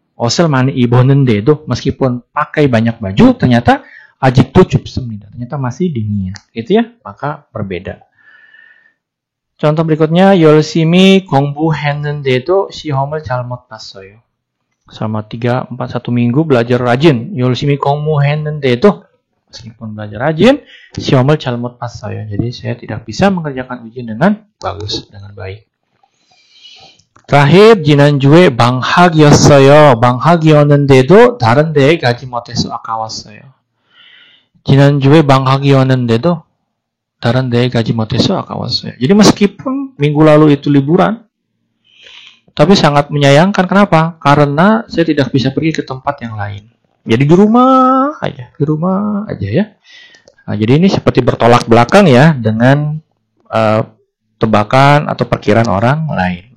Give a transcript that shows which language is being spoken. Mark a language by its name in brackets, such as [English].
[Korean] 옷을 많이 입었는데도, [Indonesian] meskipun pakai banyak baju, ternyata [Korean] 아직도 춥습니다. [Indonesian] Ternyata masih dingin. Gitu ya? Maka berbeda. Contoh berikutnya, [Korean] 열심히 공부했는데도 시험을 잘못 봤어요. [Indonesian] Selama 1 minggu belajar rajin. [Korean] 열심히 공부했는데도, [Indonesian] meskipun belajar rajin, [Korean] 시험을 잘못 봤어요. [Indonesian] Jadi saya tidak bisa mengerjakan ujian dengan bagus, dengan baik. terakhir, [Korean] 지난주에 방학이었어요. 방학이었는데도 다른 데에 가지 못해서 아까웠어요. 지난주에 방학이었는데도 daran daya gaji moteso akawasoya. [Indonesian] Jadi meskipun minggu lalu itu liburan, tapi sangat menyayangkan. Kenapa? Karena saya tidak bisa pergi ke tempat yang lain. Jadi di rumah aja ya. Nah, jadi ini seperti bertolak belakang ya dengan tebakan atau perkiraan orang lain.